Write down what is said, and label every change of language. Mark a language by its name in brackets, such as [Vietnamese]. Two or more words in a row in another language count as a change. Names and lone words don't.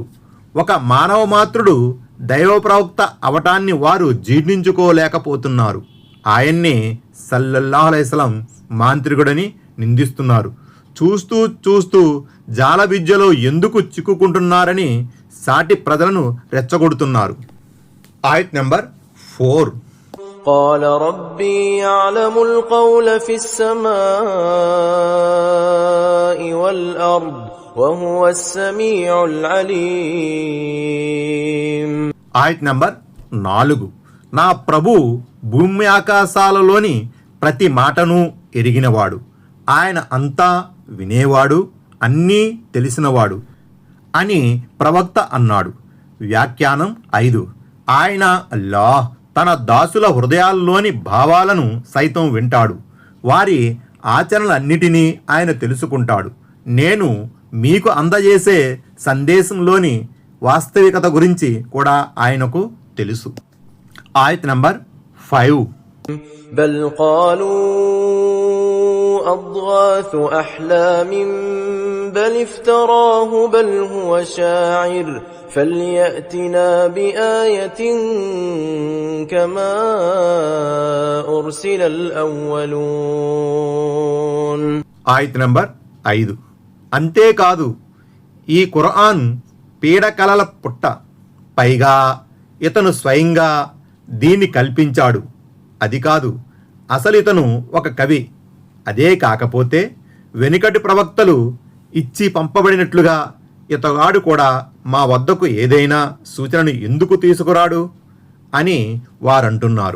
[Telugu] ఒక మానవ మాత్రుడు దైవప్రవక్త అవటాన్ని వారు జీర్ణించుకోలేకపోతున్నారు. ఆయన్నే [Arabic] صلى الله عليه وسلم [Telugu] మాంత్రికుడని నిందిస్తున్నారు. చూస్తూ చూస్తూ జాల విద్యలో ఎందుకు చిక్కుకుంటున్నారని సాటి ప్రజలను రెచ్చగొడుతున్నారు. ఆయత్ నెంబర్ 4. [Arabic] قال ربي يعلم القول في السماء والأرض وهو السميع العليم. [Telugu] ఆయత్ నెంబర్ 4. నా ప్రభు భూమి ఆకాశాలలోని ప్రతి మాటను ఎరిగినవాడు, ఆయన అంతా వినేవాడు, అన్నీ తెలిసినవాడు అని ప్రవక్త అన్నాడు. వ్యాఖ్యానం 5. ఆయన అల్లాహ్ తన దాసుల హృదయాల్లోని భావాలను సైతం వింటాడు, వారి ఆచరణలన్నిటినీ ఆయన తెలుసుకుంటాడు. నేను మీకు అందజేసే సందేశంలోని వాస్తవికత గురించి కూడా ఆయనకు తెలుసు. ఆయత్ నంబర్ 5. [Arabic] بل قالوا أضغاث أحلام بل افتراه بل هو شاعر فليأتنا بآية كما أرسل الأولون. [Telugu] ఆయత్ నంబర్ 5. అంతేకాదు, ఈ ఖురాన్ పీడకలల పుట్ట, పైగా ఇతను స్వయంగా దీన్ని కల్పించాడు. అది కాదు, అసలు ఇతను ఒక కవి. అదే కాకపోతే వెనుకటి ప్రవక్తలు ఇచ్చి పంపబడినట్లుగా ఇతగాడు కూడా మా వద్దకు ఏదైనా సూచనను ఎందుకు తీసుకురాడు అని వారంటున్నారు.